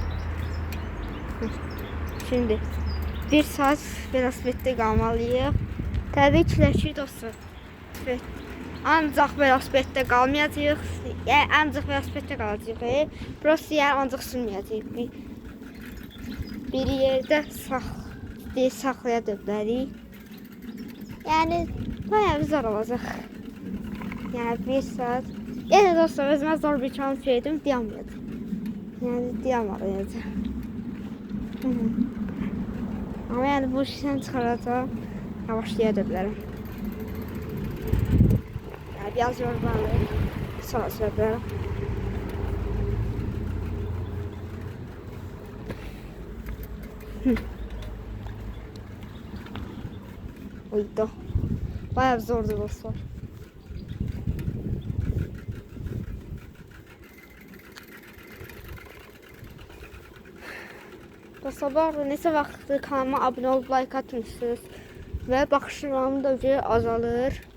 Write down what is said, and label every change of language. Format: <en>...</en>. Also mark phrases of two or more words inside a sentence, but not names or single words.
<az>Şimdi 1 saat velosipeddə qalmalıyıq. Təbii ki, dostlar. Ancaq velosipeddə qalmayacağıq. Yəni ancaq velosipeddə qalacağıq. Burası yəni ancaq sürməyəcəyik. Bir yerdə saxlaya bilərik.</az> <tr>Yani bayağı zor olacak. Yani 1 saat. Yani dostlar özüme zor bir challenge verdim, diyamadım. Yani diyamayacağım. Ama yani bu işten çıkaracağım. Yavaşlayabilirim. Yani biraz yorulmalıyım. Sonra söylerim. Uydu. Bayağı zordu dostlar.</tr> <az>Dostlar, bu arada neçə vaxtdır kanalıma abunə olub like atmışsınız və baxışlarım da azalır.</az>